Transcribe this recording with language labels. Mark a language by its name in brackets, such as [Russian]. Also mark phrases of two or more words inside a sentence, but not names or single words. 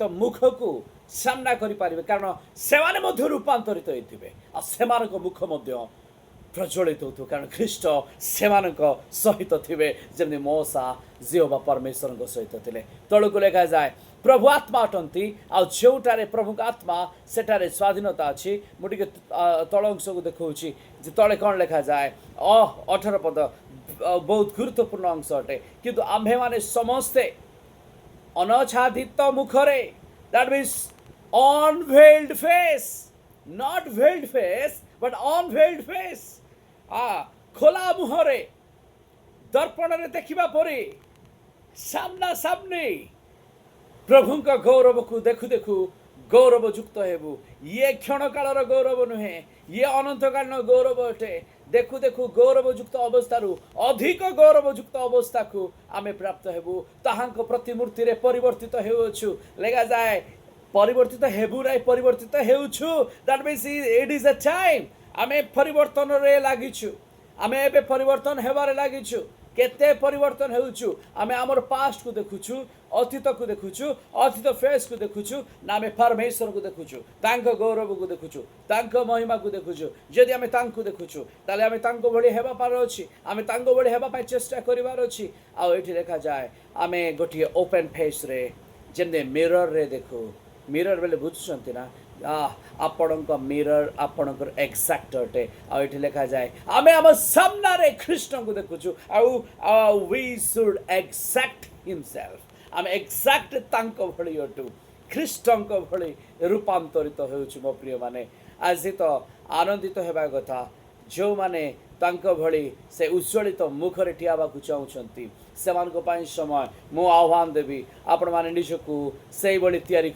[Odia] ମୁଖକୁ ସାମ୍ନା କରିପାରିବେ କାରଣ ସେମାନେ ମଧ୍ୟ ରୂପାନ୍ତରିତ ହେଇଥିବେ ଆଉ ସେମାନଙ୍କ ମୁଖ ମଧ୍ୟ ପ୍ରଜ୍ୱଳିତ ହେଉଥିବ କାରଣ ଖ୍ରୀଷ୍ଟ ସେମାନଙ୍କ ସହିତ ଥିବେ ଯେମିତି ମଉସା ଜିହୋବା ପରମେଶ୍ୱରଙ୍କ ସହିତ ଥିଲେ ତଳକୁ ଲେଖାଯାଏ ପ୍ରଭୁ ଆତ୍ମା ଅଟନ୍ତି ଆଉ ଯେଉଁଠାରେ ପ୍ରଭୁଙ୍କ ଆତ୍ମା ସେଠାରେ ସ୍ୱାଧୀନତା ଅଛି ମୁଁ ଟିକେ ତଳ ଅଂଶକୁ ଦେଖାଉଛି ଯେ ତଳେ କ'ଣ ଲେଖାଯାଏ 18 ପଦ ବହୁତ ଗୁରୁତ୍ୱପୂର୍ଣ୍ଣ ଅଂଶ ଅଟେ କିନ୍ତୁ ଆମ୍ଭେମାନେ ସମସ୍ତେ ଅନାଚ୍ଛାଦିତ ମୁଖରେ [English] that means unveiled face not veiled face but unveiled face [Odia] ଖୋଲା ମୁହଁରେ ଦର୍ପଣରେ ଦେଖିବା ପରେ ସାମ୍ନା ସାମ୍ନି ପ୍ରଭୁଙ୍କ ଗୌରବକୁ ଦେଖୁ ଦେଖୁ ଗୌରବଯୁକ୍ତ ହେବୁ ଇଏ କ୍ଷଣକାଳର ଗୌରବ ନୁହେଁ ଇଏ ଅନନ୍ତକାଳୀନ ଗୌରବ ଅଟେ ଦେଖୁ ଦେଖୁ ଗୌରବଯୁକ୍ତ ଅବସ୍ଥାରୁ ଅଧିକ ଗୌରବଯୁକ୍ତ ଅବସ୍ଥାକୁ ଆମେ ପ୍ରାପ୍ତ ହେବୁ ତାହାଙ୍କ ପ୍ରତିମୂର୍ତ୍ତିରେ ପରିବର୍ତ୍ତିତ ହେଉଅଛୁ ଲେଖାଯାଏ ପରିବର୍ତ୍ତିତ ହେବୁ ନାହିଁ ପରିବର୍ତ୍ତିତ ହେଉଛୁ [English] that means it is a [Odia] time ଆମେ ପରିବର୍ତ୍ତନରେ ଲାଗିଛୁ ଆମେ ଏବେ ପରିବର୍ତ୍ତନ ହେବାରେ ଲାଗିଛୁ କେତେ ପରିବର୍ତ୍ତନ ହେଉଛୁ ଆମେ ଆମର ପାଷ୍ଟକୁ ଦେଖୁଛୁ ଅତୀତକୁ ଦେଖୁଛୁ ଅତୀତ ଫେସ୍କୁ ଦେଖୁଛୁ ନା ଆମେ ପରମେଶ୍ୱରକୁ ଦେଖୁଛୁ ତାଙ୍କ ଗୌରବକୁ ଦେଖୁଛୁ ତାଙ୍କ ମହିମାକୁ ଦେଖୁଛୁ ଯଦି ଆମେ ତାଙ୍କୁ ଦେଖୁଛୁ ତାହେଲେ ଆମେ ତାଙ୍କ ଭଳି ହେବା ପାର ଅଛି ଆମେ ତାଙ୍କ ଭଳି ହେବା ପାଇଁ ଚେଷ୍ଟା କରିବାର ଅଛି ଆଉ ଏଠି ଲେଖାଯାଏ ଆମେ ଗୋଟିଏ [English] open faceରେ [Odia] ଯେମିତି ମିରର୍ରେ ଦେଖୁ ମିରର୍ ବେଲେ ବୁଝୁଛନ୍ତି ନା ଆପଣଙ୍କ ମିରର ଆପଣଙ୍କର ଏକ୍ସାକ୍ଟ ଅଟେ ଆଉ ଏଠି ଲେଖାଯାଏ ଆମେ ଆମ ସାମ୍ନାରେ ଖ୍ରୀଷ୍ଟଙ୍କୁ ଦେଖୁଛୁ ଆଉ [English] we should exact himself [Odia] ଆମେ ଏକ୍ସାକ୍ଟ ତାଙ୍କ ଭଳି ଅଟୁ ଖ୍ରୀଷ୍ଟଙ୍କ ଭଳି ରୂପାନ୍ତରିତ ହେଉଛୁ ମୋ ପ୍ରିୟମାନେ ଆଜି ତ ଆନନ୍ଦିତ ହେବା କଥା ଯେଉଁମାନେ ତାଙ୍କ ଭଳି ସେ ଉଜ୍ଜ୍ୱଳିତ ମୁଖରେ ଠିଆ ହେବାକୁ ଚାହୁଁଛନ୍ତି ସେମାନଙ୍କ ପାଇଁ ସମୟ ମୁଁ ଆହ୍ୱାନ ଦେବି ଆପଣମାନେ ନିଜକୁ ସେଇଭଳି ତିଆରି